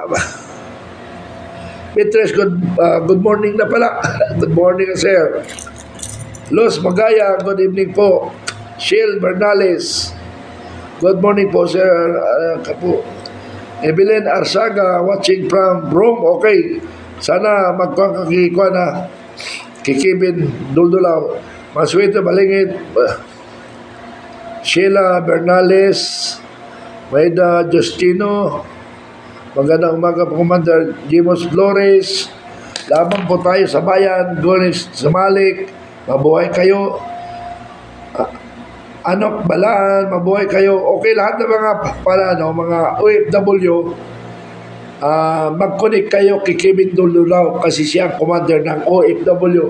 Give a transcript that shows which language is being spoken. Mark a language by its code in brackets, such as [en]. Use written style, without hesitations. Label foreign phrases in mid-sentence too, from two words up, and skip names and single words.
[tl] Petres, [en] good morning [tl] na pala. [en] Good morning, sir. Los Magaya, good evening po. Shil Bernales, good morning po, sir. [tl] Kapo. Evelyn Arsaga, [en] watching from Rome. [tl] Okay, sana magkakakikuha na kikibin Duldulaw. Maswito Balingit, Sheila Bernales, Maida Justino, magandang umaga po, Commander Jimos Flores. Lamang po tayo sa bayan, Gonis Samalik, mabuhay kayo. Anok Balaan, mabuhay kayo. Okay, lahat ng mga OFW, mag-connect kayo kay Kevin Duldulaw kasi siya ang commander ng OFW.